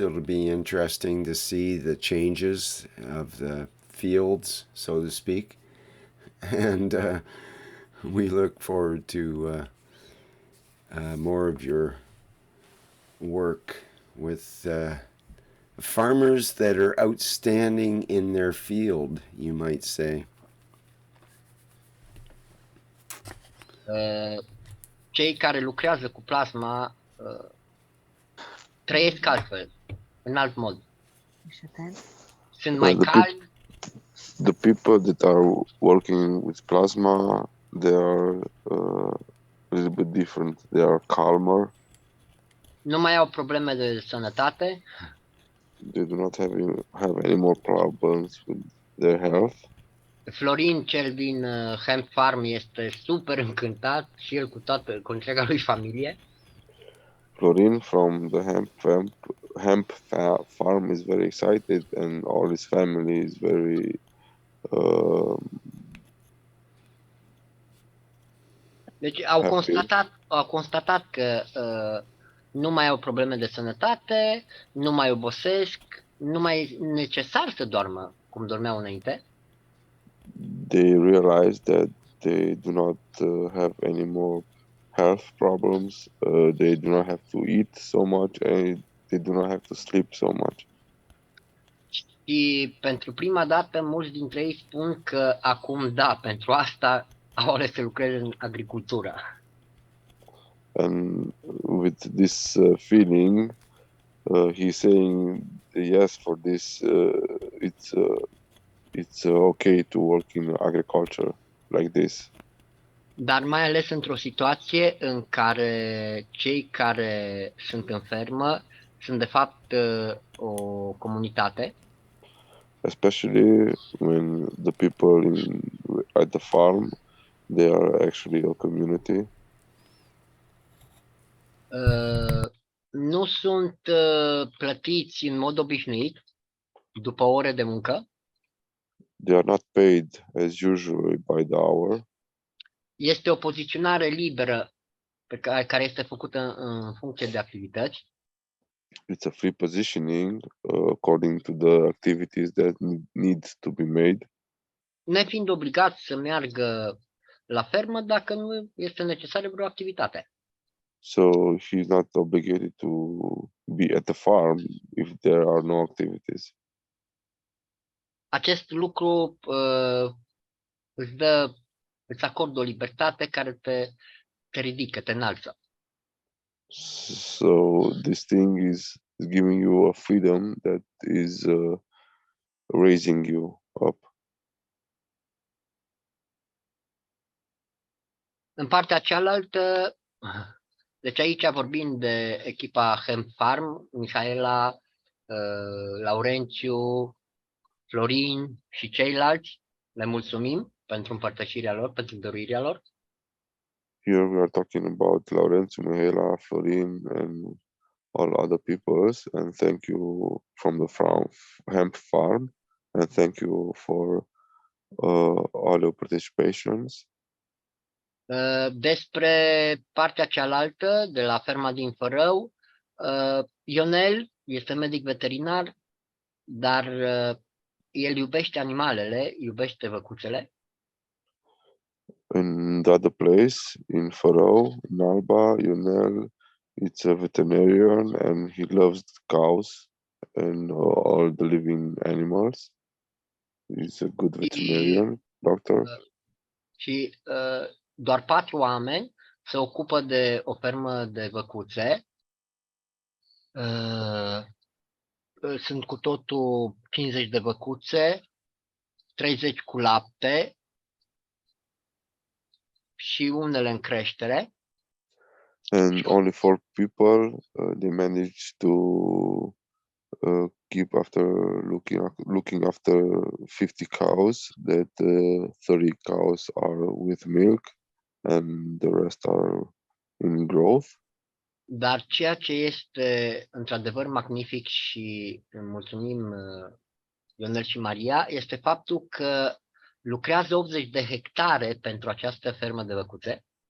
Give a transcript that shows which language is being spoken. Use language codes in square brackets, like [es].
[en] It'll be interesting to see the changes of the fields, so to speak, and we look forward to more of your work with farmers that are outstanding in their field, you might say. [ro] Cei care lucrează cu plasma trăiesc altfel, în alt mod. Sunt mai calmi. [en] The people that are working with plasma, they are a little bit different. They are calmer. [ro] Nu mai au probleme de sănătate. [en] They do not have any more problems with their health. [ro] Florin, cel din Hemp Farm, este super încântat și el cu întreaga lui familie. [en] Florin from the hemp farm is very excited, and all his family is very [ro] deci au constatat că nu mai au probleme de sănătate, nu mai obosesc, nu mai e necesar să doarmă cum dormeau înainte. [en] They realize that they do not have any more health problems. They do not have to eat so much, and they do not have to sleep so much. [ro] Și pentru prima dată, mulți dintre ei spun că acum, da, pentru asta au ales să lucreze în agricultură. [en] And with this feeling, he's saying yes for this. It's okay to work in agriculture like this. [ro] Dar mai ales într-o situație în care cei care sunt în fermă sunt de fapt o comunitate. [en] Especially when the people at the farm, they are actually a community. [ro] Nu sunt plătiți în mod obișnuit după ore de muncă. [en] They are not paid as usual by the hour. [ro] Este o poziționare liberă care este făcută în funcție de activități. [en] It's a free positioning according to the activities that need to be made. [ro] Nefiind obligat să meargă la fermă dacă nu este necesară vreo activitate. [en] So he's not obligated to be at the farm if there are no activities. [ro] Acest lucru îți acordă o libertate care te ridică, te înalță. [en] So this thing is giving you a freedom that is raising you up. [ro] În partea cealaltă, deci aici vorbim de echipa Hemp Farm, Mihaela, Laurențiu, Florin și ceilalți. Le mulțumim pentru împărtășirea lor, pentru dăruirea lor. [en] Here we are talking about Laurențiu, Mihaela, Florin, and all other peoples, and thank you from the Hemp Farm, and thank you for all your participations. [ro] Despre partea cealaltă, de la ferma din Fărău, Ionel este medic veterinar, dar el iubește animalele, iubește văcuțele. [en] In the other place, in Fărău, in Alba, Ionel, it's a veterinarian and he loves cows and all the living animals. He's a good veterinarian, doctor. [ro] Și doar 4 oameni se ocupă de o fermă de văcuțe. Sunt cu totul 50 de văcuțe, 30 cu lapte și unele în creștere. [en] And only 4 people, they manage to keep after looking after 50 cows, that 30 cows are with milk and the rest are in growth. [ro] Dar ceea ce este într-adevăr magnific și mulțumim Ionel și Maria este faptul că lucrează 80 de hectare pentru această fermă de văcuțe.